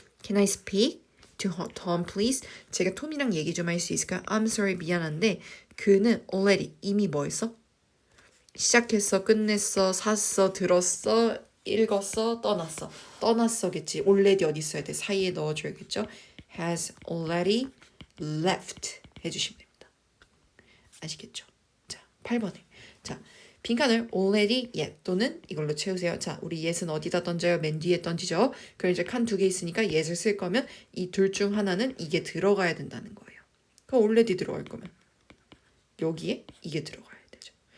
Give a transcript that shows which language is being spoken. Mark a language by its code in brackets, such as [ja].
[en] Can I speak to Tom, please? [ko] 제가 톰이랑 얘기 좀 할 수 있을까요? [en] I'm sorry, [ko] 미안한데 그는 already 이미 뭐 했어? 시작했어, 끝냈어, 샀어, 들었어, 읽었어, 떠났어겠지. already 어디 있어야 돼? 사이에 넣어줘야겠죠. [en] has already left [ko] 해주시면 됩니다. 아시겠죠? 자, 8번에 자, 빈칸을 [en] already yet [ko] 또는 이걸로 채우세요. 자, 우리 yes은 어디다 던져요? 맨 뒤에 던지죠. 그럼 이제 칸 2개 있으니까 yes을 쓸 거면 이 둘 중 하나는 이게 들어가야 된다는 거예요. 그럼 already 들어갈 거면 여기에 이게 들어가야 되죠.